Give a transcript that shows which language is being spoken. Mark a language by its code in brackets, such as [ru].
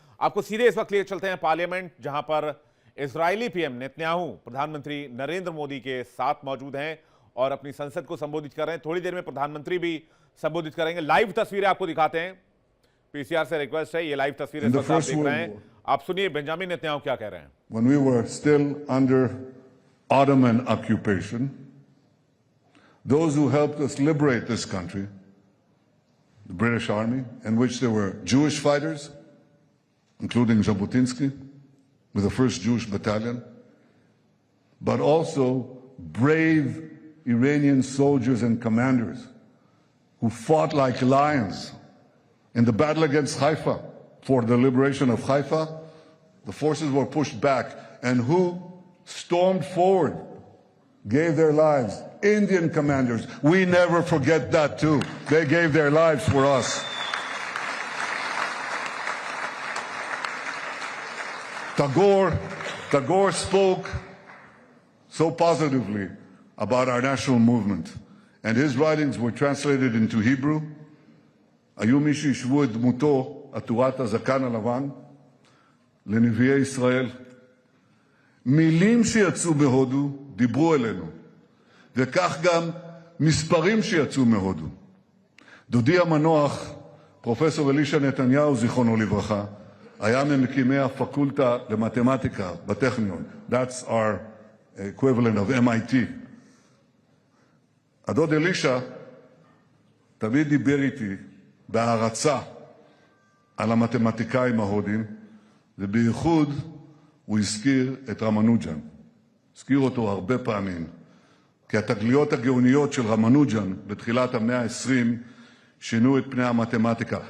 [hi] आपको सीधे इस वक्त लिए चलते हैं पार्लियामेंट, जहां पर इजरायली पीएम नेतन्याहू प्रधानमंत्री नरेंद्र मोदी के साथ मौजूद हैं और अपनी संसद को संबोधित कर रहे हैं। थोड़ी देर में प्रधानमंत्री भी संबोधित करेंगे। लाइव तस्वीरें आपको दिखाते हैं। पीसीआर से रिक्वेस्ट है, ये लाइव तस्वीरें आप देख रहे हैं। आप सुनिए बेंजामिन नेतन्याहू क्या कह रहे हैं। [en] When we were still under Ottoman occupation, those who helped us liberate this country, British Army, in which there were Jewish fighters, including Jabotinsky, with the 1st Jewish Battalion, but also brave Iranian soldiers and commanders who fought like lions in the battle against Haifa for the liberation of Haifa. The forces were pushed back, and who stormed forward, gave their lives? Indian commanders. We never forget that too. They gave their lives for us. Tagore spoke so positively about our national movement, and his writings were translated into Hebrew. [he] היו מי שישבו את דמותו, עטורת הזקן הלבן, לנביאי ישראל. מילים שיצאו בהודו דיברו אלינו, וכך גם מספרים שיצאו מהודו. דודי המנוח, פרופסור אלישע נתניהו, זיכרונו לברכה, היה ממקימי הפקולטה למתמטיקה בטכניון. [en] That's our equivalent of MIT. [he] הדוד אלישע תמיד דיבר איתי בהערצה על המתמטיקאים ההודים, ובייחוד הוא הזכיר את רמנוג'ן. הזכיר אותו הרבה פעמים, כי התגליות הגאוניות של רמנוג'ן בתחילת המאה ה-20 שינו את פני המתמטיקה.